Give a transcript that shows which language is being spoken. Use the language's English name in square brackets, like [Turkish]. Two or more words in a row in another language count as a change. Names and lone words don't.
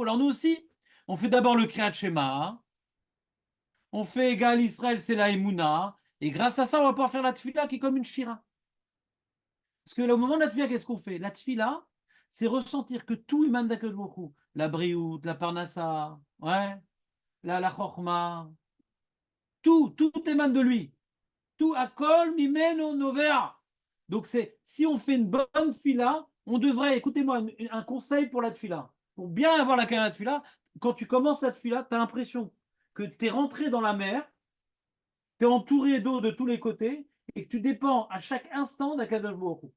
[French] Alors nous aussi, on fait d'abord le [Hebrew] קריאת שמע, [French] on fait [Hebrew] גאל ישראל, [French] c'est la Emouna, et grâce à ça, on va pouvoir faire la Tfila qui est comme une Shira. Parce que au moment de la Tfila, qu'est-ce qu'on fait? La Tfila, c'est ressentir que tout émane d' [Hebrew] הקדוש ברוך הוא. [French] La Briout, la Parnassa, ouais, la Chorma, tout émane de lui. [Hebrew] Tout הכל ממנו נובע. [French] Donc si on fait une bonne fila, on devrait, écoutez-moi, un conseil pour la tfila. Pour bien avoir la canne tfila, quand tu commences la tfila, tu as l'impression que tu es rentré dans la mer, tu es entouré d'eau de tous les côtés et que tu dépends à chaque instant d' [Hebrew] הקדוש ברוך הוא.